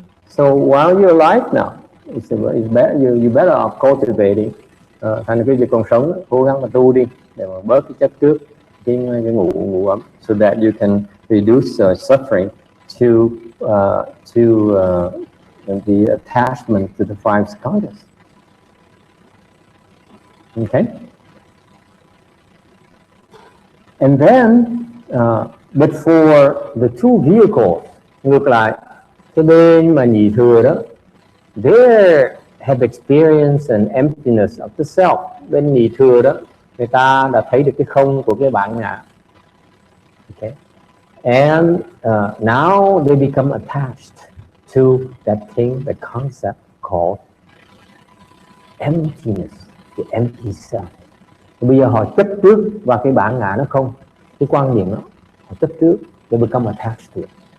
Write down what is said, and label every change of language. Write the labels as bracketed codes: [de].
[en] So while you're alive now, it's better, you better off cultivating. [vi] Thành cái việc còn sống, cố gắng mà tu đi để mà bớt cái chấp trước, cái ngủ ấm, [en] so that you can reduce suffering to the attachment to the five skandhas. Okay. And then, but for the two vehicles, [vi] ngược lại, cái bên mà nhị thừa đó, [en] they have experienced an emptiness of the self. [vi] Bên nhị thừa đó, người ta đã thấy được cái không của cái bản ngã. [en] Okay. And now they become attached to that thing, the concept called emptiness, the empty self. [vi] Bây giờ họ chấp trước vào cái bản ngã nó không, cái quan niệm đó, họ chấp trước, [en] they become attached to it.